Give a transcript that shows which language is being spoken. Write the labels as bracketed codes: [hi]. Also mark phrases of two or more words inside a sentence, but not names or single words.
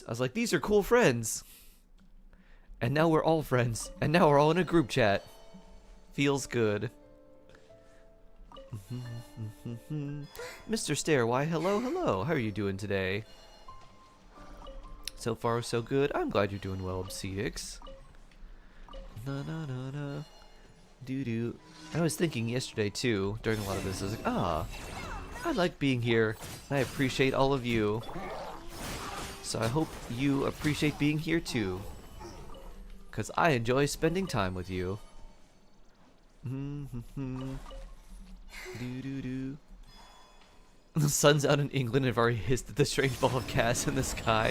[en] I was like, these are cool friends. And now we're all friends. And now we're all in a group chat. Feels good. Mr. Stare, why hello, hello. How are you doing today? So far, so good. I'm glad you're doing well, Obsedix. Na na na na. Doo doo. I was thinking yesterday too, during a lot of this, I was like, I like being here. And I appreciate all of you. So I hope you appreciate being here too. Because I enjoy spending time with you. The sun's out in England and have already hissed at the strange ball of gas in the sky.